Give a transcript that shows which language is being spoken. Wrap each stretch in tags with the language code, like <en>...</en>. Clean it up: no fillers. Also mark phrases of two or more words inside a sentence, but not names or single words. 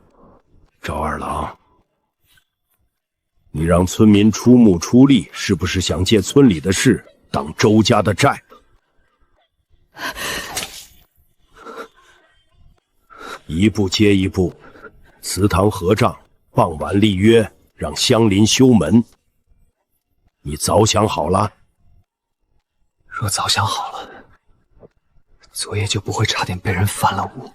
<zh>趙二郎，你讓村民出木出力，是不是想借村裡的事當周家的債？一步接一步，祠堂合賬，傍晚立約，讓鄉鄰修門。你早想好了？若早想好了，昨夜就不會差點被人翻了屋。</zh>